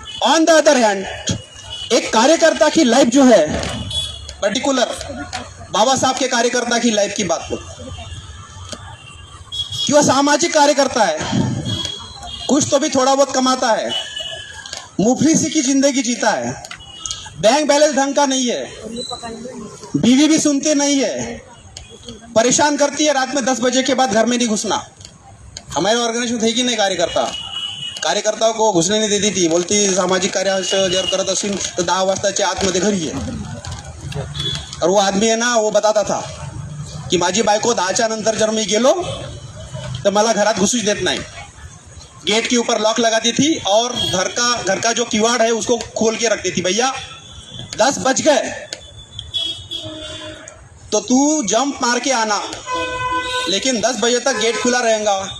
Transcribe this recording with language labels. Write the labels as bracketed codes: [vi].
[hi] On the other hand, एक कार्यकर्ता की लाइफ जो है, पर्टिकुलर बाबा साहब के कार्यकर्ता की लाइफ की बात करो कि वह सामाजिक कार्यकर्ता है, कुछ तो भी थोड़ा बहुत कमाता है, मुफलिसी की जिंदगी जीता है, बैंक बैलेंस ढंग का नहीं है, बीवी भी सुनती नहीं है, परेशान करती है, रात में 10 बजे के बाद घर में नहीं घुसना। हमारे ऑर्गेनाइजेशन थे कि नहीं, कार्यकर्ताओं को घुसने नहीं देती थी, बोलती [mr] सामाजिक कार्य जर करत असेल तर 10 वाजताच्या आतमध्ये घरी आहे। [hi] और वो आदमी है ना, वो बताता था की [mr] माझी बायको 10च्या नंतर जर मी गेलो तो मला घरात घुसूच देत नाही, [hi] गेट के ऊपर लॉक लगाती थी और घर का जो किवाड़ है उसको खोल के रखती थी। भैया 10 बज गए तो तू जंप मार के आना, लेकिन 10 बजे तक गेट खुला रहेगा,